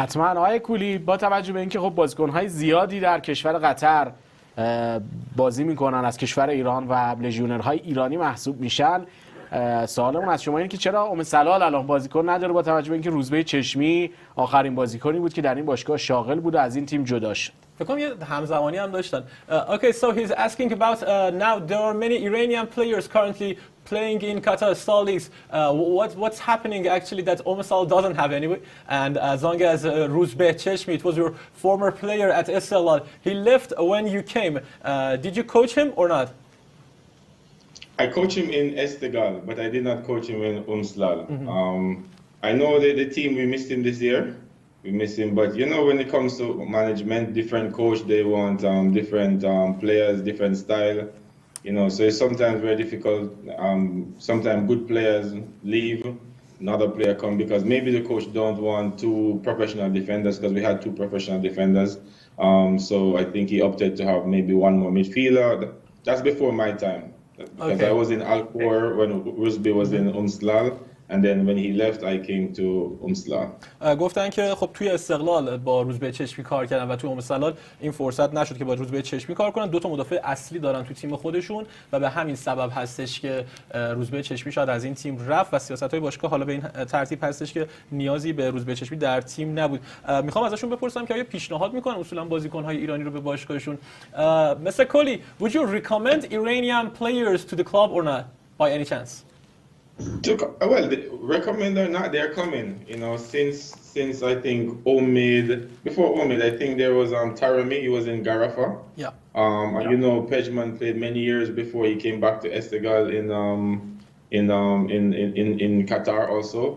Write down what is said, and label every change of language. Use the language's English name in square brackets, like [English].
[Persian] حتما آقای کولی، با توجه به اینکه خب بازیکن‌های زیادی در کشور قطر بازی میکنن از کشور ایران و لژیونرهای ایرانی محسوب میشن، سوالمون از شما اینه که چرا سلال الان بازیکن نداره با توجه به اینکه روزبه چشمی آخرین بازیکنی بود که در این باشگاه شاغل بود و از این تیم جدا شد. فکر کنم یه همزمانی هم داشتن. [English] Okay, so he's asking about now there are many Iranian players currently playing in Qatar Star Leagues. What's happening actually that Umsal doesn't have anyway? And as long as Ruzbeh Cheshmi, it was your former player at Istaqlal. He left when you came. Did you coach him or not? I coached him in Estaqlal, but I did not coach him in Umslal. I know the team, we missed him this year. We miss him, but you know, when it comes to management, different coach, they want different players, different style. You know, so it's sometimes very difficult. Sometimes good players leave, another player come because maybe the coach don't want two professional defenders because we had two professional defenders. So I think he opted to have maybe one more midfielder. That's before my time because I was in Alcor when Rusby was in Umslal. And then when he left, I came to Umslal. [Persian] گفتن که خب توی استقلال با روزبه چشمی کار کردن و توی امسلال این فرصت نشد که با روزبه چشمی کار کنن. دو تا مدافع اصلی دارن تو تیم خودشون و به همین سبب هستش که روزبه چشمی شاید از این تیم رفت و سیاست‌های باشگاه حالا به این ترتیب هستش که نیازی به روزبه چشمی در تیم نبود. میخوام ازشون بپرسم که آیا پیشنهاد میکنن اصولا بازیکن‌های ایرانی رو به باشگاهشون. [English] Mr. Kohli, would you recommend Iranian players to the club or not by any chance? Well, recommend or not, they're coming. You know, since I think before Omid, I think there was Tarami. He was in Garafa. Yeah. And you know, Pejman played many years before he came back to Estaqlal in Qatar also.